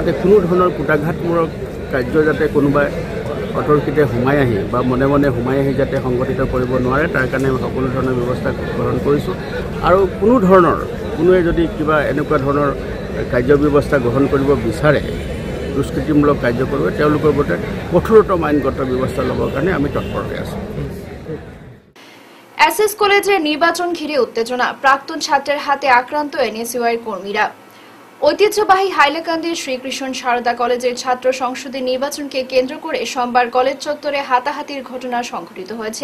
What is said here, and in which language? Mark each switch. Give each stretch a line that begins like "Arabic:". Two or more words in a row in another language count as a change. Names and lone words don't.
Assamese: গতিকে যাতে কোনো ধৰণৰ কুটাঘাতমূলক কাৰ্য যাতে কোনোবাই অতৰ্কিতে সোমাই আহি বা মনে মনে সোমাই আহি যাতে সংগঠিত কৰিব নোৱাৰে তাৰ কাৰণে আমি সকলো ধৰণৰ ব্যৱস্থা গ্ৰহণ কৰিছোঁ আৰু কোনোৱে যদি কিবা এনেকুৱা ধৰণৰ কাৰ্যব্যৱস্থা গ্ৰহণ কৰিব বিচাৰে দুষ্কৃতিমূলক কাৰ্য কৰিব তেওঁলোকৰ ওপৰত কঠোৰতম আইনগত ব্যৱস্থা ল'বৰ কাৰণে আমি তৎপৰ হৈ আছোঁ।
Bangla: এসএস কলেজের নির্বাচন ঘিরে উত্তেজনা, প্রাক্তন ছাত্রের হাতে আক্রান্ত এনএসইউআই কর্মীরা। ঐতিহ্যবাহী হাইলাকান্দির শ্রীকৃষ্ণ সারদা কলেজের ছাত্র সংসদের নির্বাচনকে কেন্দ্র করে সোমবার কলেজ চত্বরে হাতাহাতির ঘটনা সংঘটিত হয়েছে।